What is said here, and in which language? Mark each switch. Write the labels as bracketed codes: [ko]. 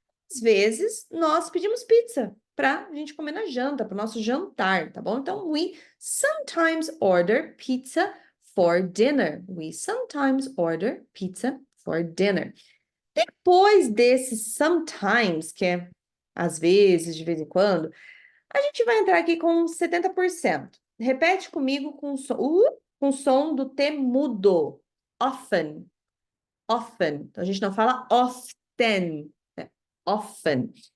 [pt] Às vezes, nós pedimos pizza para a gente comer na janta, para o nosso jantar, tá bom? [en] Então, we sometimes order pizza for dinner. We sometimes order pizza for dinner. [pt] Depois desse sometimes, que é às vezes, de vez em quando, a gente vai entrar aqui com 70%. Repete comigo com o som do T mudo. Often. Often. Então, a gente não fala often, né? Often.